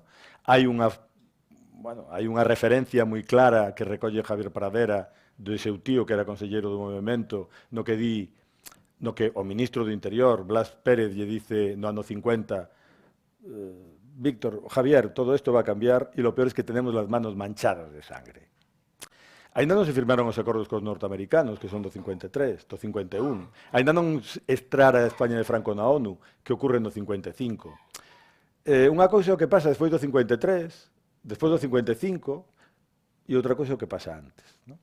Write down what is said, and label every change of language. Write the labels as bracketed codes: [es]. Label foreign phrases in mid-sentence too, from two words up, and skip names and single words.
[gl] Hai unha referencia moi clara que recolle Javier Pradera do seu tío, que era conselleiro do movimento, no que o ministro do Interior, Blas Pérez, lle dice no ano 50, Víctor, Javier, todo isto [es] va a cambiar [gl] e [es] lo peor es que tenemos las manos manchadas de sangre. [gl] Ainda non se firmaron os acordos cos norteamericanos, que son do 53, do 51. Ainda non estrara a España de Franco na ONU, que ocorre no 55. Unha cousa é o que pasa despois do 53, despois do 55, e outra cousa é o que pasa antes, ¿no?